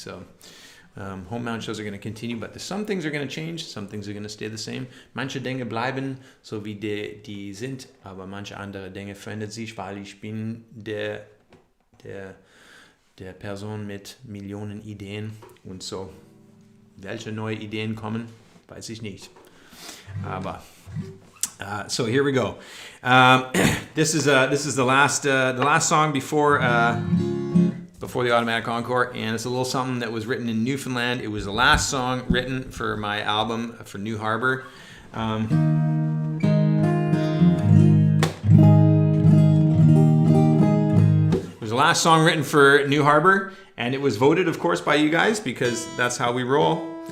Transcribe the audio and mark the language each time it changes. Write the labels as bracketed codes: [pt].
[en] So Homebound shows are going to continue, but some things are going to change, some things are going to stay the same. [de] Manche Dinge bleiben so wie die sind, aber manche andere Dinge verändern sich, weil ich bin der Person mit Millionen Ideen, und so. Welche neue Ideen kommen, weiß ich nicht. [en] Aber so here we go. This is the last song before the automatic encore, and it's a little something that was written in Newfoundland. It was the last song written for my album for New Harbor. It was the last song written for New Harbor, and it was voted, of course, by you guys, because that's how we roll.